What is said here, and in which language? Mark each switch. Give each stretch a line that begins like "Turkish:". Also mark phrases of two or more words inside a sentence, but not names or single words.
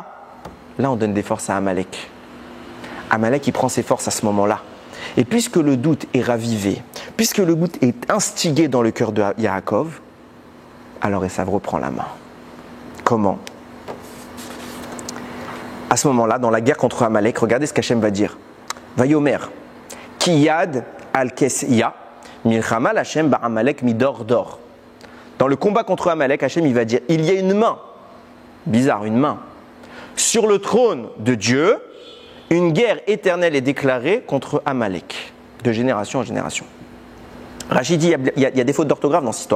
French: Là on donne des forces à Amalek. Amalek il prend ses forces à ce moment-là. Et puisque le doute est ravivé, puisque le doute est instigé dans le cœur de Yaakov, alors Esav reprend la main. Comment? À ce moment-là, dans la guerre contre Amalek, regardez ce qu'Hachem va dire.
Hebrew: Vayomer, Kiyad al-Kesya, Milchama Hachem ba'Amalek midor dor.
French: Dans le combat contre Amalek, Hachem il va dire, il y a une main, bizarre, une main, sur le trône de Dieu, une guerre éternelle est déclarée contre Amalek, de génération en génération. Rachid dit, il y a des fautes d'orthographe dans cette histoire.